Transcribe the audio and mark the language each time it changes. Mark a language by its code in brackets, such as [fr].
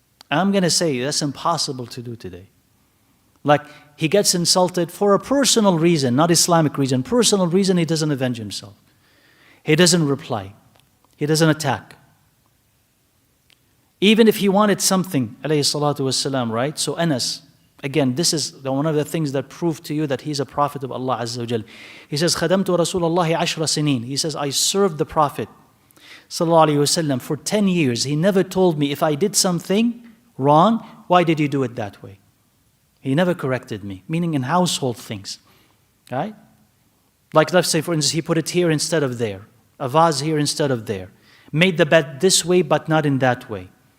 [en] I'm going to say that's impossible to do today. Like he gets insulted for a personal reason, not Islamic reason. Personal reason, he doesn't avenge himself. He doesn't reply. He doesn't attack. Even if he wanted something, alayhi salatu wasalam, right? So Anas, again, this is one of the things that prove to you that he's a prophet of Allah Azza wa Jal. He says, [ar] خَدَمْتُ رَسُولَ اللَّهِ عَشْرَ سِنِينَ. [en] He says, I served the Prophet sallallahu alayhi wasallam for 10 years. He never told me if I did something wrong, why did you do it that way? He never corrected me, meaning in household things, right? Like let's say, for instance, he put it here instead of there, a vase here instead of there, made the bed this way but not in that way.